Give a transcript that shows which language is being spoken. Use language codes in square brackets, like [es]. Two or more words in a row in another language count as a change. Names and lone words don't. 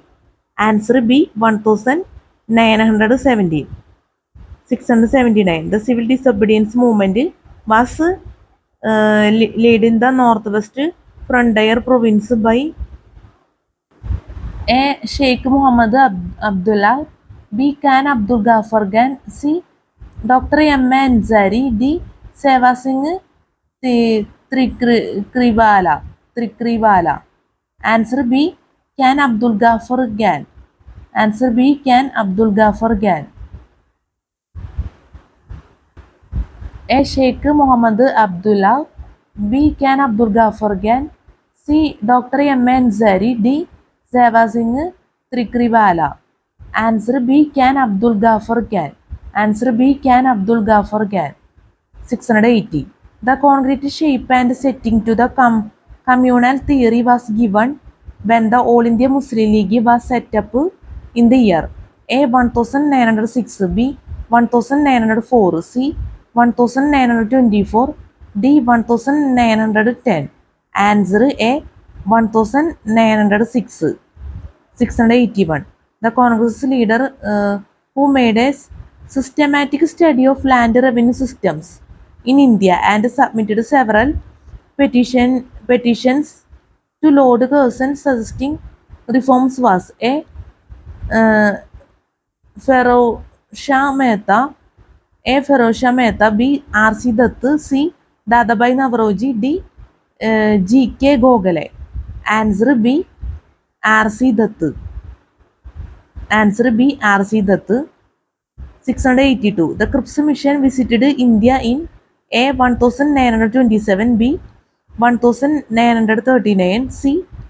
[en] Answer B. 1917. 679. The civil disobedience movement was led in the northwest frontier province by A. Sheikh Muhammad Abdullah, B. Khan Abdul Ghaffar Khan, C. Dr. M. Ansari, D. Seva Singh Trikriwala. Answer B. Khan Abdul Ghaffar Khan. Answer B. Khan Abdul Ghaffar Khan. A. Sheikh Muhammad Abdullah, B. Khan Abdul Ghaffar Khan, C. Dr. M. Ansari, D. Seva Singh Trikriwala. Answer B. Khan Abdul Ghaffar Khan. Answer B. Khan Abdul Ghaffar Khan. 680. The concrete shape and setting to the communal theory was given when the All India Muslim League was set up in the year A. 1906, B. 1904, C. 1924, D. 1910. Answer A. 1906. 681. The Congress leader who made a systematic study of land revenue systems in India and submitted several petitions to Lord Curzon suggesting reforms was A. Ferozshah Mehta, B. R.C. Dutt, C. Dadabhai Navroji, D. G.K. Gokhale. Answer B. R.C. Dutt. Answer B. R.C. Dutt. 682. The Cripps mission visited India in A. 1927, B. 1939, C.